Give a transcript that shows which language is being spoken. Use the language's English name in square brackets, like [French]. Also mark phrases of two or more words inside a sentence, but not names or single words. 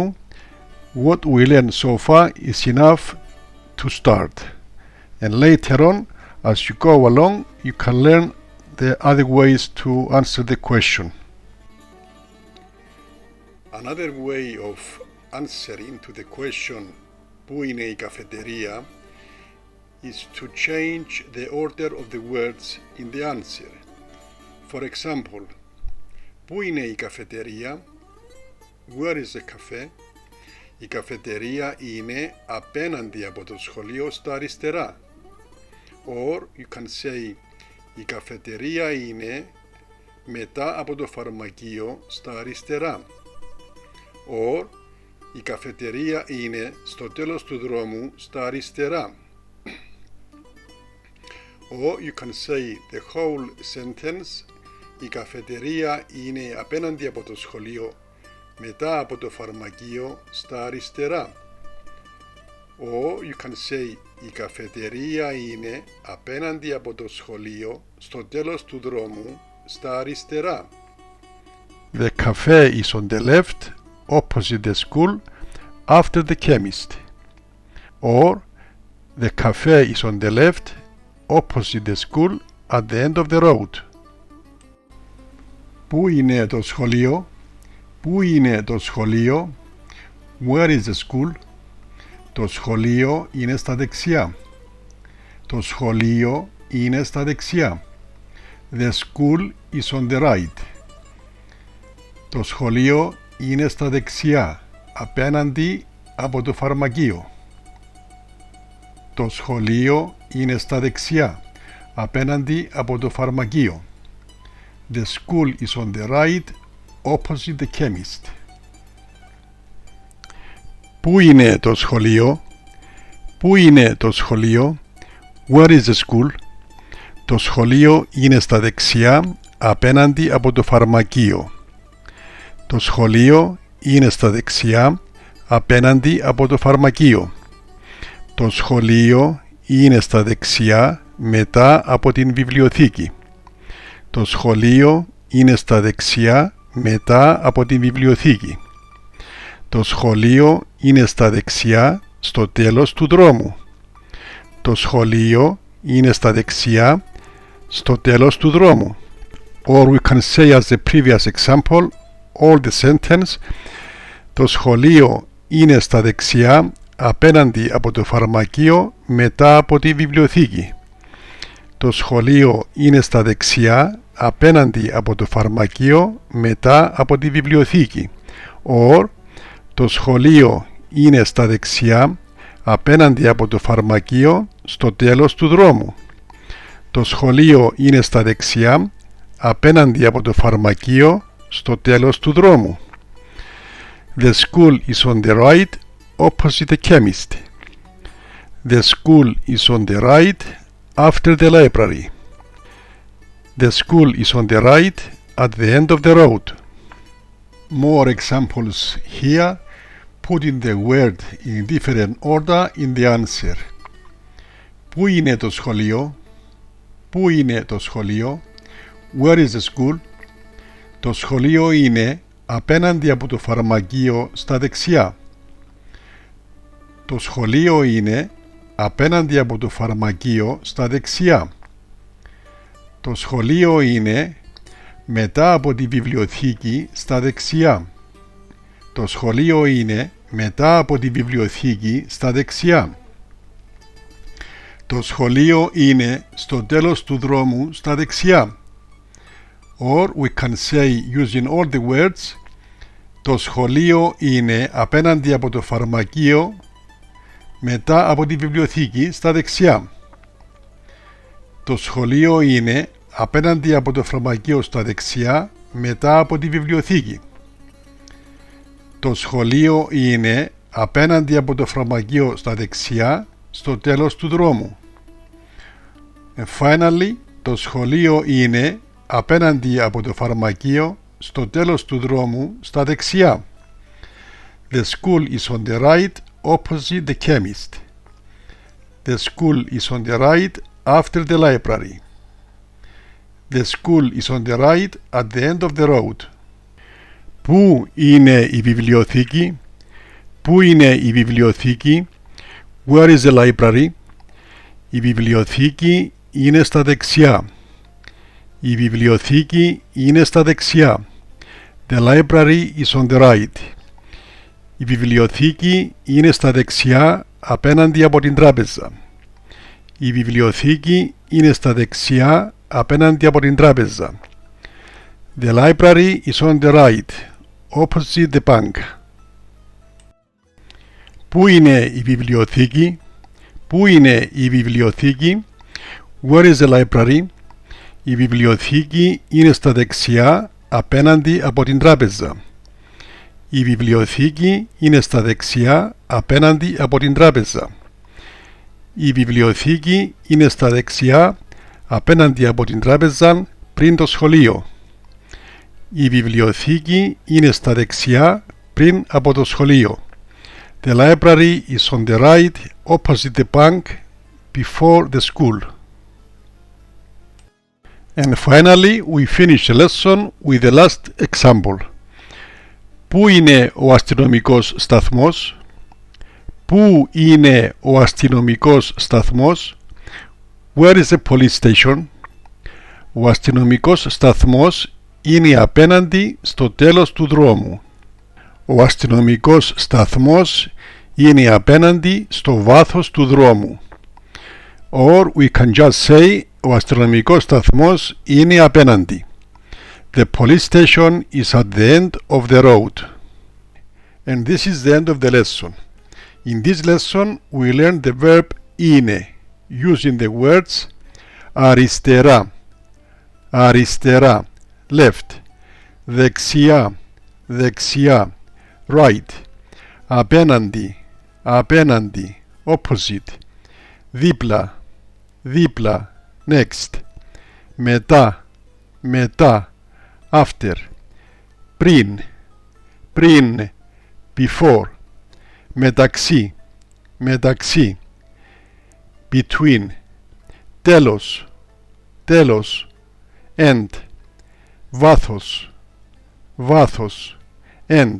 [English] What we learned so far is enough to start, and later on, as you go along, you can learn the other ways to answer the question. Another way of answering to the question [Greek] πού είναι η καφετερία [English] is to change the order of the words in the answer. For example, [Greek] πού είναι η καφετερία? [English] Where is the cafe? [Greek] Η καφετερία είναι απέναντι από το σχολείο στα αριστερά. [English] Or you can say [Greek] η καφετερία είναι μετά από το φαρμακείο στα αριστερά. Or η καφετερία είναι στο τέλος του δρόμου στα αριστερά. [English] Or you can say the whole sentence. [Greek] Η καφετερία είναι απέναντι από το σχολείο μετά από το φαρμακείο στα αριστερά. [English] Or you can say [Greek] η καφετερία είναι απέναντι από το σχολείο στο τέλος του δρόμου στα αριστερά. [English] The cafe is on the left opposite the school after the chemist. Or the cafe is on the left opposite the school at the end of the road. [Greek] Πού είναι το σχολείο? Πού είναι το σχολείο? [English] Where is the school? [Greek] Το σχολείο είναι στα δεξιά. Το σχολείο είναι στα δεξιά. [English] The school is on the right. [Greek] Το σχολείο είναι στα δεξιά, απέναντι από το φαρμακείο. Το σχολείο είναι στα δεξιά, απέναντι από το φαρμακείο. [English] The school is on the right, opposite the chemist. [Greek] Πού είναι το σχολείο? Πού είναι το σχολείο? [English] Where is the school? [Greek] Το σχολείο είναι στα δεξιά, απέναντι από το φαρμακείο. Το σχολείο είναι στα δεξιά, απέναντι από το φαρμακείο. Το σχολείο είναι στα δεξιά, μετά από την βιβλιοθήκη. Το σχολείο είναι στα δεξιά, μετά από την βιβλιοθήκη. Το σχολείο είναι στα δεξιά, στο τέλος του δρόμου. Το σχολείο είναι στα δεξιά, στο τέλος του δρόμου. [English] Or we can say as the previous example, all the sentence, [Greek] το σχολείο είναι στα δεξιά, απέναντι από το φαρμακείο, μετά από τη βιβλιοθήκη. Το σχολείο είναι στα δεξιά, απέναντι από το φαρμακείο, μετά από τη βιβλιοθήκη. Or, το σχολείο είναι στα δεξιά, απέναντι από το φαρμακείο, στο τέλος του δρόμου. Το σχολείο είναι στα δεξιά, απέναντι από το φαρμακείο, στο τέλος του δρόμου. [English] The school is on the right, opposite the chemist. The school is on the right, after the library. The school is on the right, at the end of the road. More examples here, putting the word in different order in the answer. [Greek] Πού είναι το σχολείο? Πού είναι το σχολείο? [English] Where is the school? [Greek] Το σχολείο είναι απέναντι από το φαρμακείο στα δεξιά. Το σχολείο είναι απέναντι από το φαρμακείο στα δεξιά. Το σχολείο είναι μετά από τη βιβλιοθήκη στα δεξιά. Το σχολείο είναι μετά από τη βιβλιοθήκη στα δεξιά. Το σχολείο είναι στο τέλος του δρόμου στα δεξιά. [English] Or we can say using all the words, [Greek] το σχολείο είναι απέναντι από το φαρμακείο, μετά από τη βιβλιοθήκη στα δεξιά. Το σχολείο είναι απέναντι από το φαρμακείο στα δεξιά, μετά από τη βιβλιοθήκη. Το σχολείο είναι απέναντι από το φαρμακείο στα δεξιά, στο τέλος του δρόμου. [English] And finally, [Greek] το σχολείο είναι απέναντι από το φαρμακείο, στο τέλος του δρόμου, στα δεξιά. [English] The school is on the right, opposite the chemist. The school is on the right, after the library. The school is on the right, at the end of the road. [Greek] Πού είναι η βιβλιοθήκη? Πού είναι η βιβλιοθήκη? [English] Where is the library? [Greek] Η βιβλιοθήκη είναι στα δεξιά. Η βιβλιοθήκη είναι στα δεξιά. [English] The library is on the right. [Greek] Η βιβλιοθήκη είναι στα δεξιά, απέναντι από την τράπεζα. Η βιβλιοθήκη είναι στα δεξιά, απέναντι από την τράπεζα. [English] The library is on the right, opposite the bank. [Greek] Πού είναι η βιβλιοθήκη? Πού είναι η βιβλιοθήκη? [English] Where is the library? [Greek] Η βιβλιοθήκη είναι στα δεξιά, απέναντι από την τράπεζα. Η βιβλιοθήκη είναι στα δεξιά, απέναντι από την τράπεζα. Η βιβλιοθήκη είναι στα δεξιά, απέναντι από την τράπεζα, πριν το σχολείο. Η βιβλιοθήκη είναι στα δεξιά, πριν από το σχολείο. [English] The library is on the right, opposite the bank, before the school. And finally, we finish the lesson with the last example. [Greek] Πού είναι ο αστυνομικός σταθμός? Πού είναι ο αστυνομικός σταθμός? [English] Where is the police station? [Greek] Ο αστυνομικός σταθμός είναι απέναντι στο τέλος του δρόμου. Ο αστυνομικός σταθμός είναι απέναντι στο βάθος του δρόμου. [English] Or we can just say [Greek] ο αστυνομικός σταθμός είναι απέναντι. [English] The police station is at the end of the road. And this is the end of the lesson. In this lesson we learn the verb είναι using the words [Greek] αριστερά, αριστερά, left, δεξιά, δεξιά, right, απέναντι, απέναντι, opposite, δίπλα, δίπλα, next, μετά, μετά, after, πριν, πριν, before, μεταξύ, μεταξύ, between, τέλος, τέλος, end, βάθος, βάθος, [English] end.